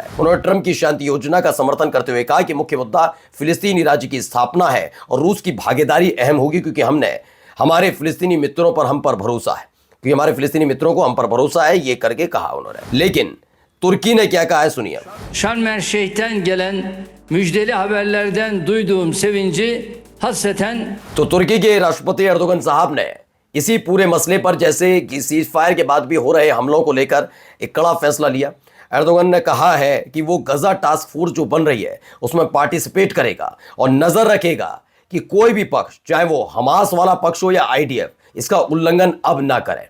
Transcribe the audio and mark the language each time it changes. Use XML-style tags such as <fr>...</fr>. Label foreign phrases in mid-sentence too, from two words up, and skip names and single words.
<hi>उन्होंने ट्रंप की शांति योजना का समर्थन करते हुए कहा कि मुख्य मुद्दा फिलिस्तीनी राज्य की स्थापना है और रूस की भागीदारी अहम होगी, क्योंकि हमने हमारे फिलिस्तीनी मित्रों पर हम पर भरोसा है, क्योंकि हमारे फिलिस्तीनी मित्रों को हम पर भरोसा है, ये करके कहा उन्होंने। लेकिन तुर्की ने क्या कहा है सुनिए।</hi> <tr>Şarm El Şeyh'ten gelen müjdeli haberlerden duyduğum sevinci hasreten।</tr> <hi>तो तुर्की के राष्ट्रपति एर्दोगन साहब ने इसी पूरे मसले पर, जैसे कि</hi> <en>cease fire</en> <hi>के बाद भी हो रहे हमलों को लेकर, एक कड़ा फैसला लिया। एर्दोगन ने कहा है कि वो गजा</hi> <en>task force</en> <hi>जो बन रही है उसमें पार्टिसिपेट करेगा और नजर रखेगा कि कोई भी पक्ष, चाहे वो हमास वाला पक्ष हो या आईडीएफ, इसका उल्लंघन अब ना करे।</hi>